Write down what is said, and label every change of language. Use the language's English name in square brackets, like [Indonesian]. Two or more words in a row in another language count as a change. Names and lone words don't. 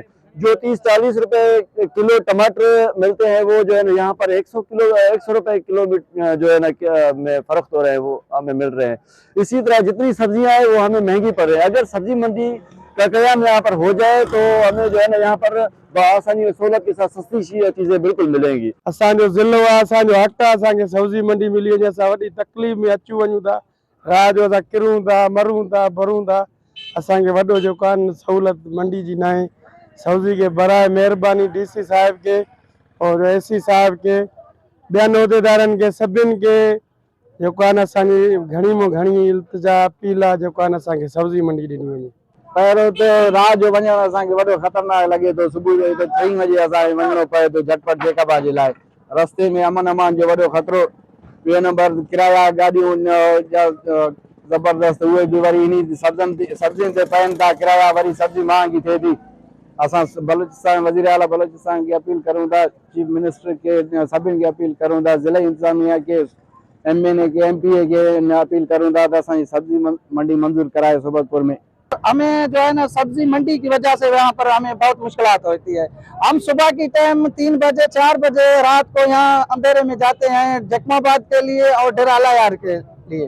[Urdu] جو 30-40 روپے کلو ٹماٹر ملتے ہیں وہ جو ہے نا یہاں پر 100 روپے کلو جو ہے نا میں فرق ہو رہے ہیں، وہ ہمیں مل رہے ہیں. اسی طرح جتنی سبزیاں ہیں وہ ہمیں مہنگی پڑ رہی ہے۔ اگر سبزی منڈی کا قیام یہاں پر ہو جائے تو ہمیں جو ہے نا یہاں پر آسانی اور سہولت کے ساتھ سستی چیزیں بالکل ملیں گی. [Sindhi] असांजो ज़िलो आहे, असांजो हक़ आहे, असांखे सब्जी मंडी मिली वञे, असां वॾी तकलीफ़ में अचूं वञूं था, राह जो असां किरूं था, मरूं था, भरूं था, असांखे वॾो जेको आहे सहूलत मंडी जी न आहे। सब्जी के बराए महिरबानी डीसी साहब के और एसी साहब के ॿियनि उहिदेदारनि के सभिनि के जेको आहे न असांजी घणी में घणी इल्तिजा अपील आहे जेको आहे न असांखे सब्जी मंडी ॾिनी वञे। पहिरियों त रात जो वञणु असांखे वॾो ख़तरनाक लॻे थो। सुबुह जो 3 बजे असांखे वञिणो पए थो झटपट जेकबा जे लाइ। रस्ते में अमन अमान जो वॾो ख़तरो। ॿियो नंबर किराया गाॾियूं ज़बरदस्त, उहे बि वरी इन सब्जियुनि ते पइनि था किराया, वरी सब्जी महांगी थिए थी। असां बलूचिस्तान वज़ीर आला बलूचिस्तान की अपील करूँ था, [English] Chief Minister [Sindhi] के सभिनि खे अपील करूँ था, ज़िला इंतजामिया के MNA के MPA के अपील करूँ था तो असांजी सब्जी मंडी मंजूर कराए सोबतपुर में। [Urdu] ہمیں جو ہے نا سبزی منڈی کی وجہ سے یہاں پر ہمیں بہت مشکلات ہوتی ہے. ہم صبح کی ٹائم 3 بجے 4 بجے رات کو یہاں اندھیرے میں جاتے ہیں جخماباد کے لیے اور ڈیرالا یار کے لیے.